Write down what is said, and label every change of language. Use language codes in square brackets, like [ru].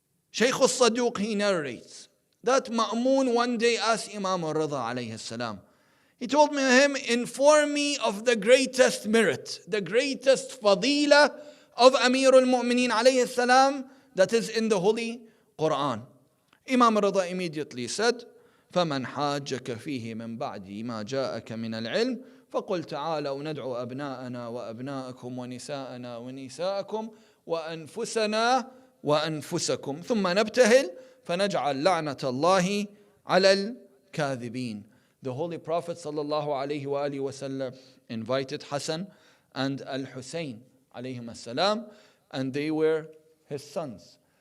[en] Shaykh al-Saduq, he narrates that Ma'mun one day asked Imam al-Rida alayhi salam. He told him, inform me of the greatest merit, the greatest fadila of Amir al-Mu'mineen alayhi salam that is in the Holy Quran. Imam al-Rida immediately said, [ar] فمن حاجك فيه من بعد ما جاءك من العلم فقل تعالوا ندعو أبناءنا وأبناءكم ونساءنا ونساءكم وأنفسنا وأنفسكم ثم نبتهل فنجعل لعنة الله على الكاذبين. [en] The Holy Prophet sallallahu alaihi wasallam invited Hasan and Hussain alayhim as-salam, and they were his sons.